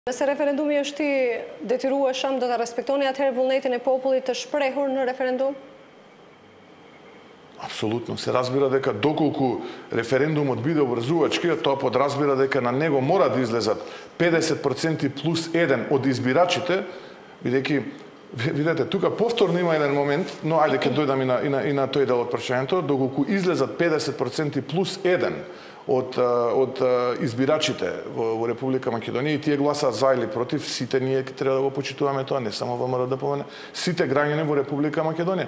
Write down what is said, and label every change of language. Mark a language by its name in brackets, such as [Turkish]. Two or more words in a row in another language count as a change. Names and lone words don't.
[Albanian] Nëse referendumi është i detyrueshëm, do të respektoni atëherë vullnetin e popullit të shprehur në referendum? [Macedonian] Апсолутно. Се разбира дека доколку референдумот биде обврзувачки, тоа подразбира дека на него мора да излезат 50% плюс 1 од избирачите, бидејќи видете, тука повторно има еден момент, но ајде ќе дојдам и на тој дел од прашањето, доколку излезат 50% плюс 1 од избирачите во Република Македонија и тие гласаат за или против, сите ние треба да го почитуваме тоа, не само ВМРО ДПМН, сите граѓани во Република Македонија.